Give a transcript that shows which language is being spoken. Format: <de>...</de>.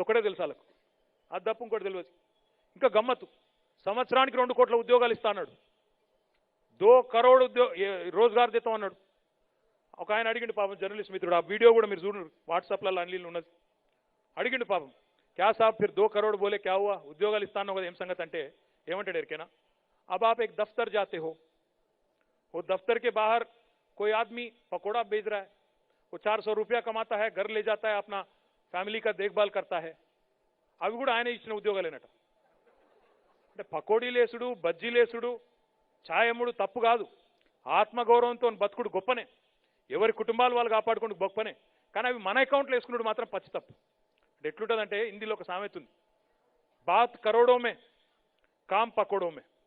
<te>అది ఒకటే తెలుసు వాళ్ళకు, అది తప్ప ఇంకోటి తెలియదు. ఇంకా గమ్మత్తు, సంవత్సరానికి 2 కోట్ల ఉద్యోగాలు ఇస్తా అన్నాడు. 2 కరోడ్ రోజ్గార్ దేతాం అన్నాడు. ఒక ఆయన అడిగిండు పాపం, జర్నలిస్ట్ మిత్రుడు. ఆ వీడియో కూడా మీరు చూడండి, వాట్సాప్లలో అన్లీలు ఉన్నది. అడిగిండు పాపం,</te> <hi>క్యా సాబ్ ఫిర్ 2 కరోడ్ బోలే క్యా హువా?</hi> <te>ఉద్యోగాలు ఇస్తాను కదా, ఏం సంగతి అంటే ఏమంటాడు ఎరికేనా?</te> <hi>अब आप एक दफ्तर जाते हो, वो दफ्तर के बाहर कोई आदमी पकौड़ा बेच रहा है, वो 400 रुपया कमाता है, घर ले जाता है, अपना ఫ్యామిలీ का देखभाल करता है.</hi> <te>అవి కూడా ఆయన ఇచ్చిన ఉద్యోగాలేనట. అంటే పకోడీలేసుడు, బజ్జీలేసుడు, ఛాయమ్ముడు తప్పు కాదు. ఆత్మగౌరవంతో బతుకుడు గొప్పనే, ఎవరి కుటుంబాలు వాళ్ళు కాపాడుకుంటూ గొప్పనే. కానీ అవి మన అకౌంట్లో వేసుకున్నాడు మాత్రం పచ్చి తప్పు. అంటే ఎట్లుంటుందంటే హిందీలో ఒక సామెత ఉంది,</te> <hi>బాత్ కరోడోమే కామ్ పకోడోమే.</hi>